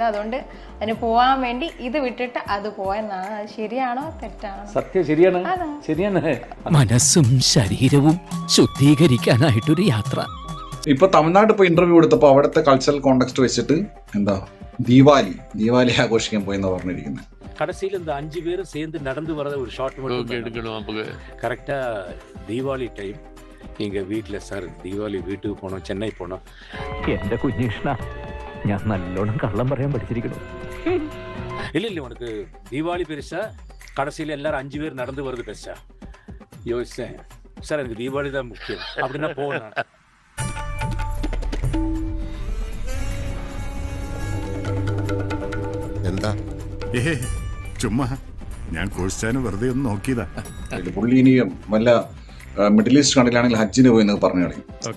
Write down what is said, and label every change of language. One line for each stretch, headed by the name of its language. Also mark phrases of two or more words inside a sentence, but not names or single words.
Malayalam: അതുകൊണ്ട് അതിന് പോകാൻ വേണ്ടി ഇത് വിട്ടിട്ട് അത് പോയെന്നാണ്. അത് ശരിയാണോ തെറ്റാണോ? സത്യം ശരിയാണ്, ശരിയാണ്. മനസ്സും ശരീരവും ശുദ്ധീകരിക്കാനായിട്ടൊരു യാത്ര. ഇപ്പൊ തമിഴ്നാട് ഇപ്പൊ ഇന്റർവ്യൂ കൊടുത്തപ്പോൾ അവിടുത്തെ
English: cultural context
Malayalam: വെച്ചിട്ട് എന്താ ദീപാവലി ആഘോഷിക്കാൻ പോയെന്ന് പറഞ്ഞിരിക്കുന്നത്.
Tamil: கடைசியில் இந்த 5 பேரும் சேர்ந்து நடந்து வரத ஒரு ஷார்ட் மட்டும் எடுக்கணும். கரெக்டா தீபாவளி டைம் எங்க வீட்டில் சார் தீபாவளி வீட்டுக்கு போனோம், சென்னை போனோம்.
Malayalam: എന്റെ കുഞ്ഞീഷ്ണ, ഞാൻ നല്ലോണം കള്ളം പറയാൻ പഠിച്ചിരിക്കുന്നു.
Tamil: இல்லை உனக்கு தீபாவளி பெருசா, கடைசியில் எல்லாரும் 5 பேர் நடந்து வருது பெருசா? யோசிச்சேன் சார், எனக்கு தீபாவளி தான் முக்கியம் அப்படின்னா போனேன்.
Malayalam: എന്താ ചുമ്മാ ഞാൻ കോഴ്സാന് വെറുതെ ഒന്ന് നോക്കിയതാ. പുള്ളി ഇനിയും വല്ല മിഡിൽ ഈസ്റ്റ് കണ്ടിലാണെങ്കിൽ ഹജ്ജിന് പോയി എന്നൊക്കെ പറഞ്ഞു കളയും.